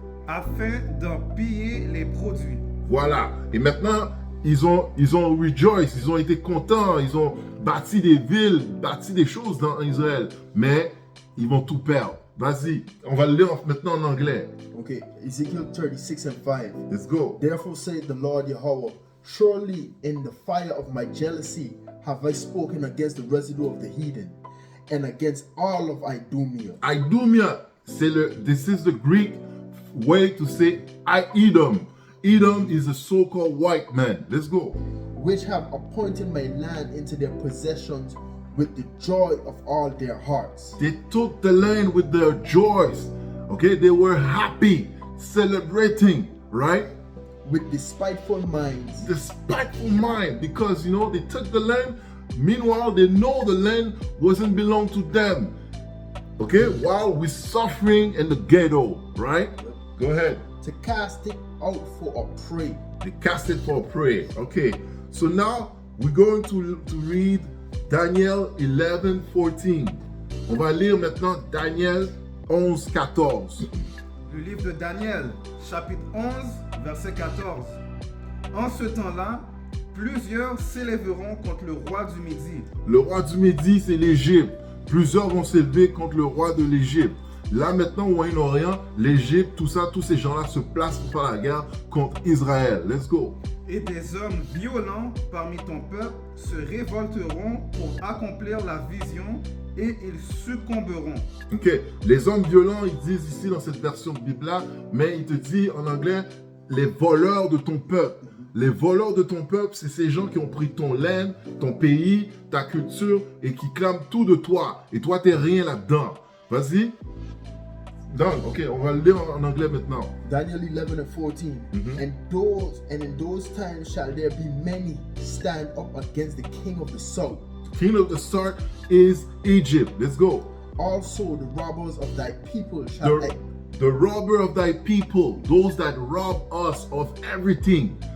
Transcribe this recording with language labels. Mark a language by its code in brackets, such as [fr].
[fr] Afin d'en piller les produits. Voilà. Et maintenant, ils ont rejoice, ils ont été contents, ils ont bâti des villes, bâti des choses dans Israël. Mais ils vont tout perdre. Vas-y. On va le lire maintenant en anglais. [en] Okay, Ezekiel 36 and 5. Let's go. Therefore saith the Lord Yahweh, surely in the fire of my jealousy have I spoken against the residue of the heathen, and against all of Idumea. Idumea, this is the Greek way to say Edom. Edom is a so-called white man. Let's go. Which have appointed my land into their possessions with the joy of all their hearts. They took the land with their joys. Okay, they were happy, celebrating, right? With despiteful minds. Despiteful mind, because they took the land. Meanwhile, they know the land wasn't belong to them. Okay, while we're suffering in the ghetto, right? Go ahead. To cast it out for a prey. They cast it for a prey. Okay, so now we're going to read Daniel 11:14. [fr] On va lire maintenant Daniel 11:14. Le livre de Daniel, chapitre 11, verset 14. En ce temps-là, plusieurs s'élèveront contre le roi du Midi. Le roi du Midi, c'est l'Égypte. Plusieurs vont s'élever contre le roi de l'Égypte. Là maintenant, au Moyen-Orient, l'Égypte, tout ça, tous ces gens-là se placent pour faire la guerre contre Israël. [en] Let's go. [fr] Et des hommes violents parmi ton peuple se révolteront pour accomplir la vision et ils succomberont. Ok, les hommes violents, ils disent ici dans cette version de Bible-là, mais il te dit en anglais, les voleurs de ton peuple. Les voleurs de ton peuple, c'est ces gens qui ont pris ton laine, ton pays, ta culture et qui clament tout de toi. Et toi, t'es rien là-dedans. Vas-y. Done. Ok, on va le lire en anglais maintenant. [en] Daniel 11 and 14. And in those times shall there be many stand up against the king of the south. King of the south is Egypt. Let's go. Also the robbers of thy people shall the robber of thy people, those that rob us of everything.